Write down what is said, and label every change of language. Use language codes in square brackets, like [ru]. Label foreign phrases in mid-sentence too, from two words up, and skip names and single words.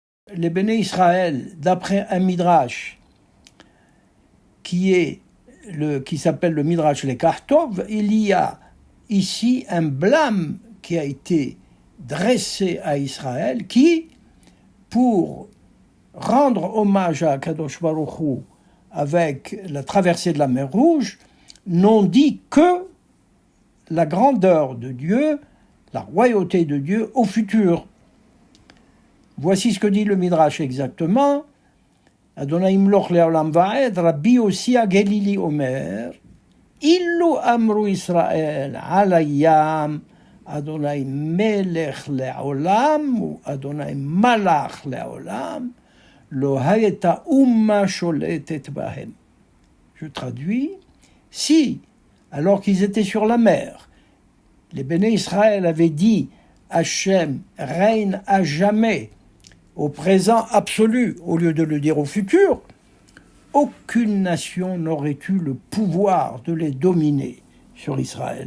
[fr] les [he] בני ישראל, [fr] d'après un midrash qui s'appelle le midrash Lekach-Tov, il y a ici un blâme qui a été dressé à Israël qui, pour rendre hommage à [he] קדוש ברוך הוא [fr] avec la traversée de la mer Rouge, n'ont dit que la grandeur de Dieu, la royauté de Dieu au futur. Voici ce que dit le Midrash exactement. [he] אדוני ימלוך לעולם ועד רבי יוסי הגלילי אומר אילו אמרו ישראל על הים אדוני מלך לעולם ou אדוני מלך לעולם לא היתה אומה שולטת בהם. [fr] Je traduis, si, alors qu'ils étaient sur la mer, les [he] בני ישראל [fr] avaient dit Hachem règne à jamais, au présent absolu, au lieu de le dire au futur, aucune nation n'aurait eu le pouvoir de les dominer sur Israël.